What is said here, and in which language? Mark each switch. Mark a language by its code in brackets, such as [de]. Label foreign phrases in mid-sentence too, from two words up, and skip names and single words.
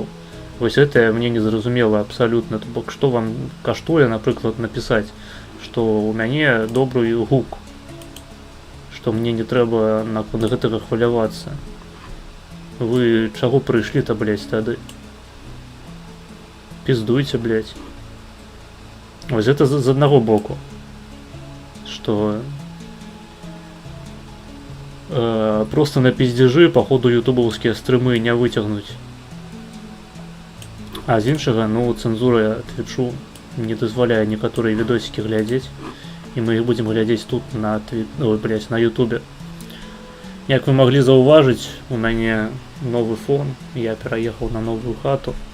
[be] Вось гэта мне не зразумела абсалютна. То бок, што вам каштуе, напрыклад, напісаць, што ў мяне добрый гук, што мне не трэба наконт гэтага хвалявацца. Вы чаго прыйшлі-то, блядь, тады? [ru] Пиздуйте, блядь. Вот это з одного боку, что просто на пиздежи походу ютубовские стримы не вытягнуть. [be] А з іншага, ну, цензура твічу не дазваляе некаторыя відосікі глядзець, і мы іх будзем глядзець тут на на ютубе. Як вы маглі заўважыць, у мяне новы фон, я пераехаў на новую хату.